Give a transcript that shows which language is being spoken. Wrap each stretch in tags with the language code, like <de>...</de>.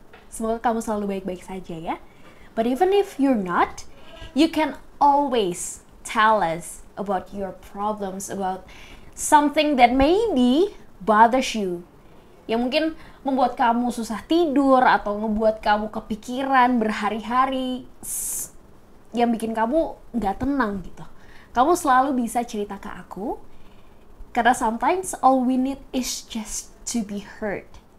<id>Semoga kamu selalu baik-baik saja ya.</id> <en>But even if you're not, you can always tell us about your problems, about something that maybe bothers you.</en> <id>Yang mungkin membuat kamu susah tidur atau membuat kamu kepikiran berhari-hari, yang bikin kamu nggak tenang gitu. Kamu selalu bisa cerita ke aku, karena</id> <en>sometimes all we need is just to be heard.</en>